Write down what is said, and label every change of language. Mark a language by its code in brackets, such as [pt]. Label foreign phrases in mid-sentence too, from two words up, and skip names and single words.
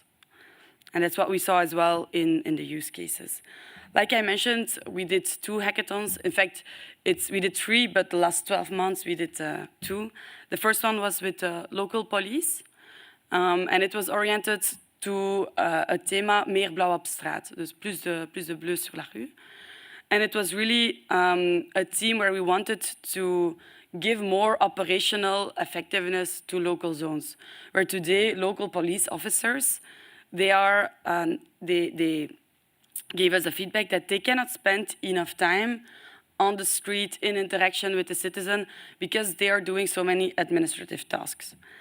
[en] And that's what we saw as well in the use cases. Like I mentioned, we did 2 hackathons. In fact, we did 3, but the last 12 months we did 2. The first one was with local police, and it was oriented to a [nl] thema meer blauw op straat, dus [fr] plus de bleu sur la rue. [en] And it was really a team where we wanted to give more operational effectiveness to local zones, where today local police officers, they gave us a feedback that they cannot spend enough time on the street in interaction with the citizen because they are doing so many administrative tasks.